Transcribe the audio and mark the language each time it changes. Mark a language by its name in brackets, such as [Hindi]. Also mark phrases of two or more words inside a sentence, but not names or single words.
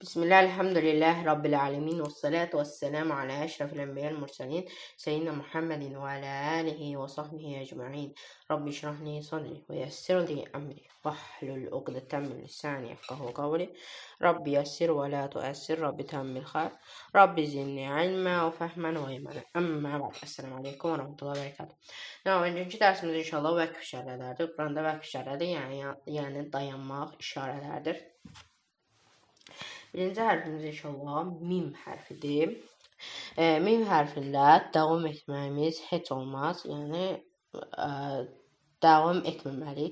[Arabic] بسم الله الحمد لله رب العالمين والصلاة والسلام على أشرف الأنبياء المرسلين سيدنا محمد وعلى آله وصحبه أجمعين. رب اشرح لي صدري ويسر لي أمري واحلل عقدة من لساني يفقهوا قولي. رب يسر ولا تؤسر، رب تمم الخير، رب زدني علما وفهما وإيمانا. أما بعد، السلام عليكم ورحمة الله وبركاته. [Azerbaijani] Önceki dersimiz inşallah vəqf işarələrdir. Quranda vəqf işarələri yəni dayanmaq işarələrdir. Birinci hərfimiz inşallah mim hərfidir. Mim hərfində davam etməyimiz heç olmaz. Yəni davam etməməliyik.